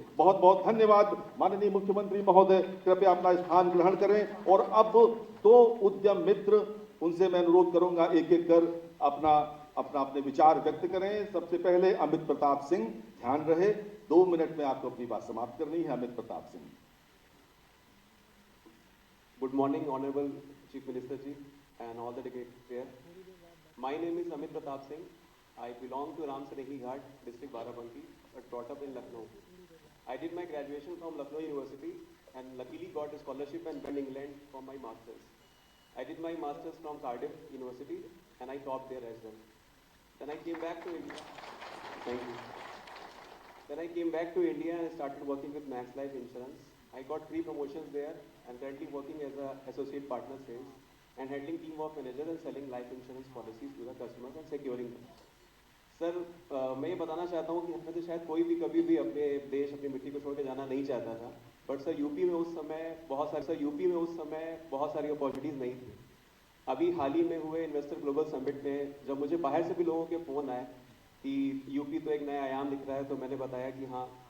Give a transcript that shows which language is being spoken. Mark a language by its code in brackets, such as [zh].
[hi] बहुत बहुत धन्यवाद माननीय मुख्यमंत्री महोदय, कृपया अपना स्थान ग्रहण करें। और अब दो उद्यम मित्र, उनसे मैं अनुरोध करूंगा एक एक कर अपने विचार व्यक्त करें। सबसे पहले अमित प्रताप सिंह, ध्यान रहे 2 मिनट में आपको अपनी बात समाप्त करनी है। Amit Pratap Singh. [en] Good morning, Honorable Chief Minister Ji and all the delegates here. My name is Amit Pratap Singh. I belong to Ram Sarehi Ghat, district Barabanki, but brought up in Lucknow. I did my graduation from Lucknow University and luckily got a scholarship in England for my masters. I did my masters from Cardiff University and I topped there as well. Then I came back to India. Thank you. Then I came back to India and started working with Max Life Insurance. I got 3 promotions there and currently working as an associate partner sales and handling team of managers and selling life insurance policies to the customers and securing them. [hi] Sir मैं ये बताना चाहता हूँ कि हमें तो शायद कोई भी कभी भी अपने देश अपनी मिट्टी को छोड़ के जाना नहीं चाहता था, बट सर यूपी में उस समय बहुत सारी अपॉर्चुनिटीज़ नहीं थी। अभी हाल ही में हुए इन्वेस्टर ग्लोबल समिट में जब मुझे बाहर से भी लोगों के फ़ोन आए कि यूपी तो एक नया आयाम दिख रहा है, तो मैंने बताया कि हाँ।